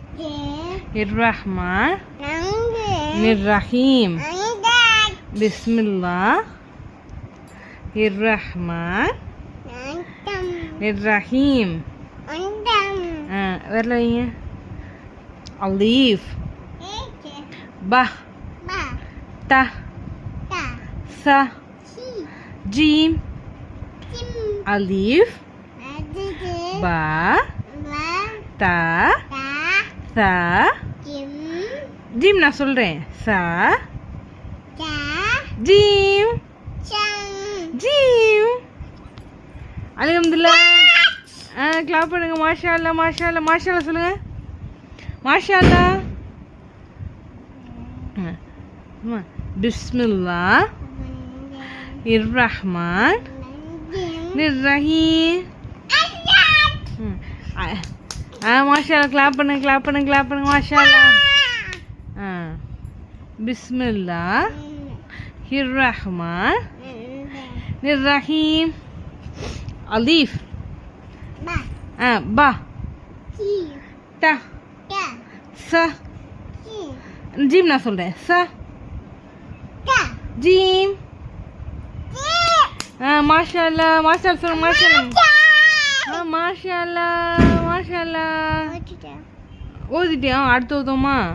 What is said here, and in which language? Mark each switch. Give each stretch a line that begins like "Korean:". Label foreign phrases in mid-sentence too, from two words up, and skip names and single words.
Arabic: الرحمن الرحيم بسم الله الرحمن الرحيم
Tamil: வரலைங்க
Arabic: ألف ب ت ث جيم ألف ب ت ث
Tamil: ஜீம் நான் சொல்றேன்
Arabic: ث جيم جيم
Tamil: அல்ஹம்துலில்லாஹ் கிளாப் பண்ணுங்க
Arabic: ما شاء الله ما شاء الله ما شاء الله
Tamil: சொல்லுங்க
Arabic: ما شاء الله بسم الله الرحمن الرحيم ما شاء الله
Tamil: கிளாப் பண்ணுங்க கிளாப் பண்ணுங்க கிளாப் பண்ணுங்க
Arabic: ما شاء الله بسم الله الرحمن الرحيم ألف با ت ث جيم
Tamil: நான் சொல்றேன் ச ஜீம்
Arabic: ما شاء الله ما شاء الله
Tamil: சொல்லுங்க
Arabic: ما شاء الله ما شاء الله ما شاء الله
Tamil: ஓதிட்டியா அடுத்து ஓதுமா